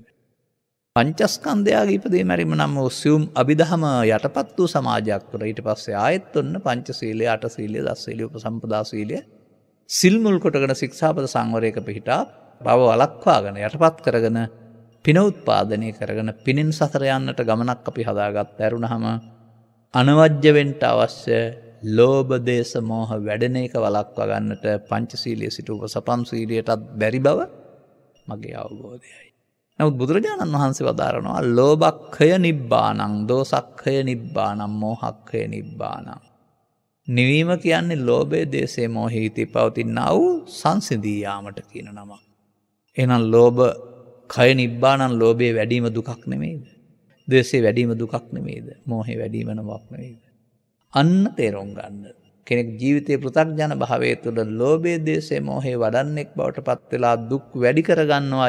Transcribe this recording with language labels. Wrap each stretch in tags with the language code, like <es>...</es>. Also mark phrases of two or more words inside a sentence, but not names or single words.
<si>පංචස්කන්ධයාගේ ඉපදීම මැරීම නම් වූ සියුම් අභිධම යටපත් වූ සමාජයක් තුළ ඊට පස්සේ ආයෙත් ඔන්න පංචශීලය, අටශීලය, දසශීලය, උපසම්පදා සීලය සිල් මුල් කොටගෙන ශික්ෂාපද සංවරයක පිහිටා භව වළක්වාගෙන යටපත් කරගෙන පින උත්පාදනය කරගෙන පිනෙන් සසර යන්නට ගමනක් අපි හදාගත් ඇරුණහම අනවජ්‍ය වෙන්න අවශ්‍ය ලෝභ දේශ මොහ වැඩෙන එක වළක්වා ගන්නට පංචශීලයේ සිට උපසපම් සීලයටත් බැරි බව මගේ අවබෝධයයි. නමුත් බුදුරජාණන් වහන්සේ වදාරනවා</si> <pi>ලෝභක්ඛය නිබ්බානං, දෝසක්ඛය නිබ්බානං, මෝහක්ඛය නිබ්බානං.</pi> <si>නිවීම කියන්නේ ලෝභය, දේශය, මෝහය හිතේ පවතිනා වූ සංසිඳී යාමට කියන නම. එහෙනම්</si> <pi>ලෝභ කය නිබ්බානං</pi> <si>ලෝභයේ වැඩිම දුකක් නෙමෙයිද? ද්වේෂයේ වැඩිම දුකක් නෙමෙයිද? මෝහයේ වැඩිම නමක් නෙමෙයිද? අන්න තේරුම් ගන්න. කෙනෙක් ජීවිතයේ පෘථග්ජන භාවයේ තුළ ලෝභයේ, දේශයේ, මෝහයේ වඩන්නෙක් බවට පත් වෙලා දුක් වැඩි කරගන්නවා.</si>